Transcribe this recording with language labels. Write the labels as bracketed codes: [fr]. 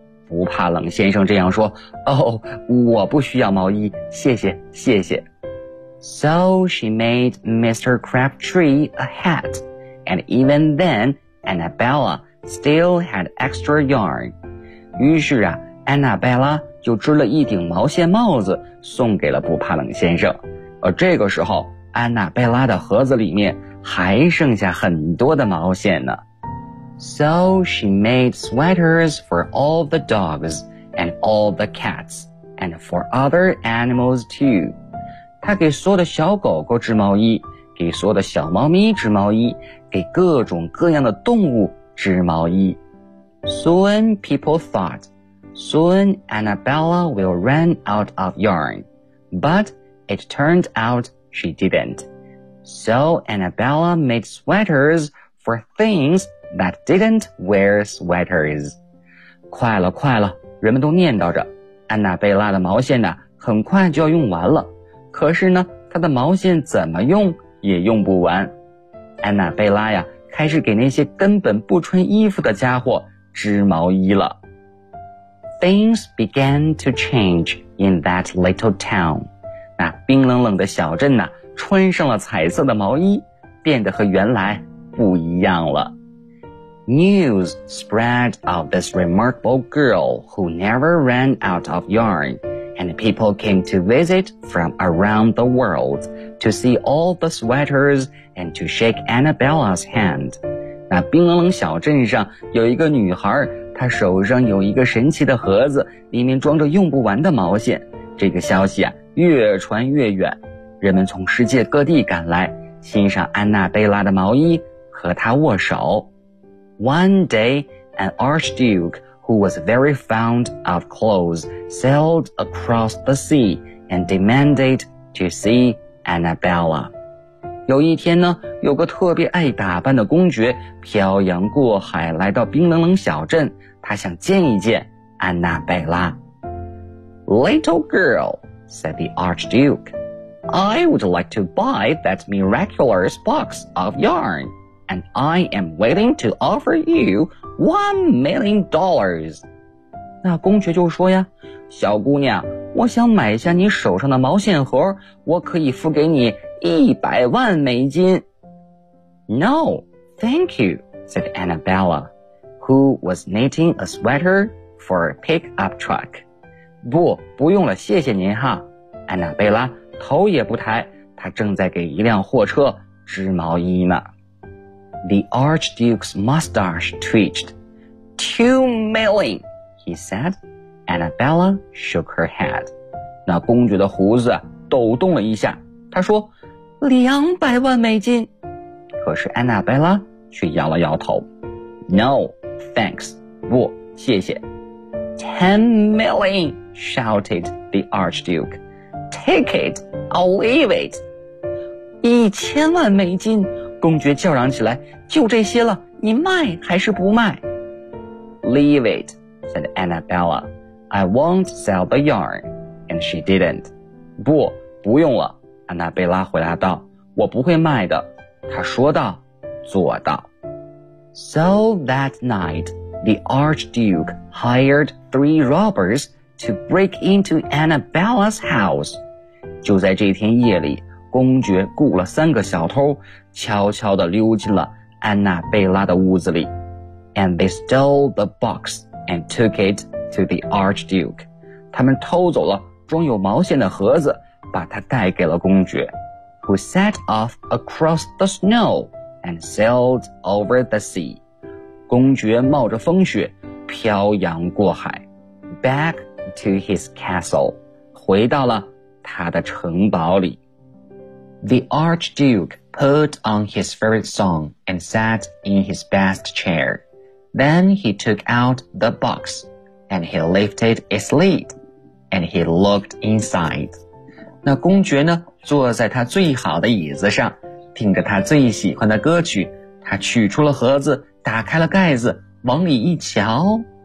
[zh] 不怕冷先生这样说，哦，我不需要毛衣，谢谢，谢谢。 [en] So she made Mr. Crabtree a hat, and even then, Annabella still had extra yarn. [zh] 于是啊 ,Annabella 就织了一顶毛线帽子送给了不怕冷先生。而这个时候 ,Annabella 的盒子里面还剩下很多的毛线呢。 [en] So she made sweaters for all the dogs and all the cats and for other animals too. [zh] 她给所有的小狗狗织毛衣，给所有的小猫咪织毛衣，给各种各样的动物织毛衣。 [en] Soon people thought, soon Annabella will run out of yarn. But it turned out she didn't. So Annabella made sweaters for things that didn't wear sweaters. [zh] 快了快了，人们都念叨着，安娜贝拉的毛线呢，很快就要用完了。可是呢，她的毛线怎么用也用不完。安娜贝拉呀，开始给那些根本不穿衣服的家伙织毛衣了。 [en] Things began to change in that little town. [zh] 那冰冷冷的小镇呢，穿上了彩色的毛衣，变得和原来不一样了。 [en] News spread of this remarkable girl who never ran out of yarn, and people came to visit from around the world to see all the sweaters and to shake Annabella's hand. [zh] 那冰冷冷小镇上有一个女孩，她手上有一个神奇的盒子，里面装着用不完的毛线。这个消息啊，越传越远，人们从世界各地赶来，欣赏安娜贝拉的毛衣，和她握手。 [en] One day, an archduke who was very fond of clothes sailed across the sea and demanded to see Annabella. [zh] 有一天呢，有个特别爱打扮的公爵漂洋过海来到冰冷冷小镇，他想见一见安娜贝拉。 [en] Little girl, said the archduke, I would like to buy that miraculous box of yarn. And I am waiting to offer you $1,000,000. [zh] 那公爵就说呀，小姑娘，我想买下你手上的毛线盒，我可以付给你$1,000,000. [en] No, thank you, said Annabella, who was knitting a sweater for a pickup truck. [zh] 不，不用了，谢谢您哈。安娜贝拉头也不抬，她正在给一辆货车织毛衣呢。 [en] The Archduke's mustache twitched. $2,000,000, he said. Annabella shook her head. [zh] 那公爵的胡子抖动了一下，他说，$2,000,000。可是 Annabella 却摇了摇头。 [en] No, thanks. [zh] 不，谢谢。 [en] $10,000,000, shouted the Archduke. Take it, I'll leave it. [zh] $10,000,000。公爵叫嚷起来，就这些了，你卖还是不卖？ [en] Leave it, said Annabella. I won't sell the yarn. And she didn't. [zh] 不，不用了，安娜贝拉回答道，我不会卖的。她说到做到。 [en] So that night, the Archduke hired 3 robbers to break into Annabella's house. [zh] 就在这天夜里，公爵雇了三个小偷，悄悄地溜进了安娜贝拉的屋子里。 [en] And they stole the box and took it to the Archduke. [zh] 他们偷走了装有毛线的盒子，把它带给了公爵。 [en] Who set off across the snow and sailed over the sea. [zh] 公爵冒着风雪漂洋过海。 [en] Back to his castle. [zh] 回到了他的城堡里。 [en] The Archduke put on his favorite song and sat in his best chair. Then he took out the box, and he lifted its lid, and he looked inside. [zh] 那公爵呢，坐在他最好的椅子上，听着他最喜欢的歌曲，他取出了盒子，打开了盖子，往里一瞧。